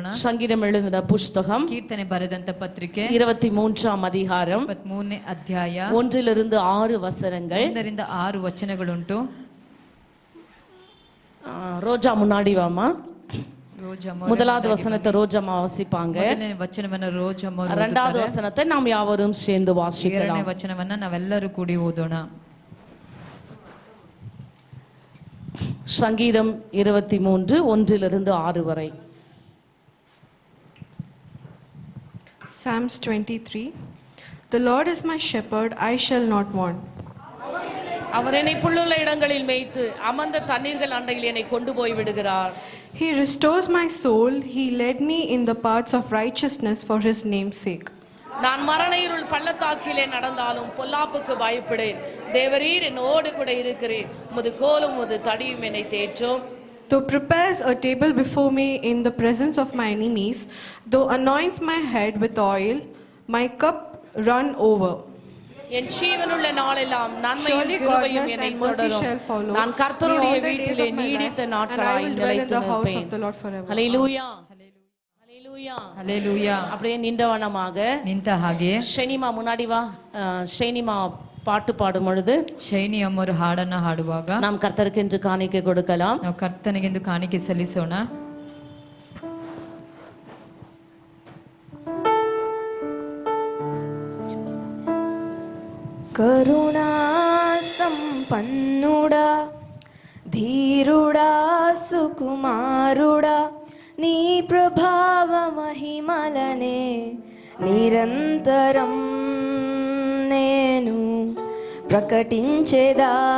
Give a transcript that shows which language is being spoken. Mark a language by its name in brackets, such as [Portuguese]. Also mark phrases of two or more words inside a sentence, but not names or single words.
[Tamil] ಸಂಗೀತಂ எழுதின புஸ்தகம் [Kannada] ಕೀರ್ತನೆ ಬರೆದಂತ ಪತ್ರಿಕೆ [Tamil] 23ஆம் அதிகாரம் [Kannada] 23ನೇ ಅಧ್ಯಾಯ 1ರಿಂದ 6 ವಚನங்கள். 1ರಿಂದ 6 ವಚನಗಳುಂಟು. [Tamil] ரோஜா முன்னாடி வாமா. ரோஜா முதலாவது வசனத்தை ரோஜாமா வாசிப்பாங்க. [Kannada] ಮೊದಲನೇ ವಚನವನ್ನು ರೋಜಮ್ಮ ಓದುತ್ತಾರೆ. [Tamil] இரண்டாவது வசனத்தை நாம் யாவரும் சேர்ந்து வாசிக்கலாம். [Kannada] ಎರಡನೇ ವಚನವನ್ನ ನಾವೆಲ್ಲರೂ ಕೂಡಿ ಓದೋಣ. [Tamil] சங்கீதம் 23 1லிருந்து 6 வரை. [English] Psalms 23. The Lord is my shepherd, I shall not want. [Tamil] அவர் என்னை புல்லுள்ள இடங்களில் மேய்த்து அமர்ந்த தண்ணீர்கள் அண்டையில் என்னை கொண்டு போய் விடுகிறார். [English] He restores my soul, he led me in the paths of righteousness for his name's sake. [Tamil] நான் மரண இருள் பள்ளத்தாக்கிலே நடந்தாலும் பொல்லாப்புக்கு பயப்படேன். தேவரீர் என்னோடு கூட இருக்கிறீர். உமது கோலும் உமது தடியும் என்னை தேற்றும். [English] Thou prepares a table before me in the presence of my enemies, thou anoints my head with oil, my cup run over. [Tamil] என் ஜீவனுள்ள நாளெல்லாம் நன்மையும் கிருபையும் என்னை தொடரும். நான் கர்த்தருடைய வீட்டிலே நீடித்த நாட்களாய் நிலைத்து நிற்பேன். ஹல்லேலூயா ஹல்லேலூயா ஹல்லேலூயா. அப்படியே நின்றவனமாக [Kannada] ನಿಂತ ಹಾಗೆ [Tamil] ஷைனிமா முன்னாடி வா. ஷைனிமா பாட்டு பாடும் பொழுது [Kannada] ಶೈನಿ ಅಮ್ಮರು ಹಾಡನ್ನ ಹಾಡುವಾಗ [Tamil] நாம் கர்த்தருக்கு என்று காணிக்கை கொடுக்கலாம். [Kannada] ನಾವು ಕರ್ತನಿಗೆಂದು ಕಾಣಿಕೆ ಸಲ್ಲಿಸೋಣ. [Telugu] కరుణా సంపన్నుడా ధీరుడా సుకుమారుడా నీ ప్రభావ మహిమలనే నిరంతరం నేను ప్రకటించేదా.